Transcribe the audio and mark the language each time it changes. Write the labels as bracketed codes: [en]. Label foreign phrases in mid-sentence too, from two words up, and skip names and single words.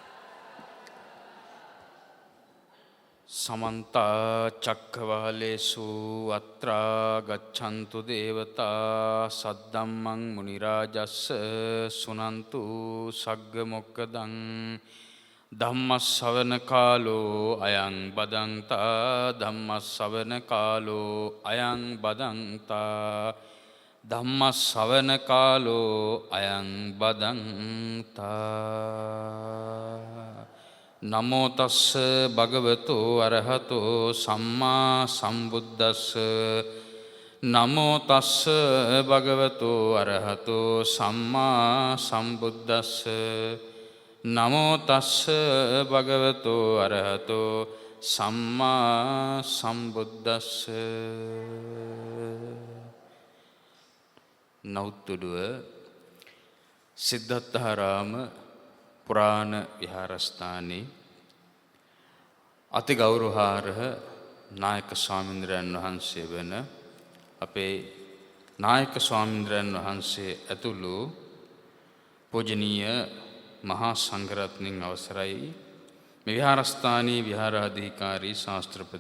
[pi] සමන්ත චක්කවාලේසු අත්‍රා ගච්ඡන්තු දේවතා සද්දම්මං මුනි රාජස්ස සුනන්තු සග්ග මොක්කදං ධම්මස්සවන කාලෝ අයං බදන්තා ධම්මස්සවන කාලෝ අයං බදන්තා ධම්මස්සවන කාලෝ අයං බදන්තා නමෝ තස්ස භගවතු අරහතෝ සම්මා සම්බුද්දස්ස නමෝ තස්ස භගවතු අරහතෝ සම්මා සම්බුද්දස්ස නමෝ තස්ස භගවතු අරහතෝ සම්මා සම්බුද්දස්ස. [si] නවුතුළුව සිද්ධාර්ථාරාම පුරාණ විහාරස්ථානයේ අති ගෞරවාර්හ නායක ස්වාමීන්ද්‍රයන් වහන්සේ වෙන අපේ නායක ස්වාමීන්ද්‍රයන් වහන්සේ ඇතුළු පූජනීය මහා සංඝරත්නයන් අවසරයි මේ විහාරස්ථානයේ විහාරාධිකාරී ශාස්ත්‍රපති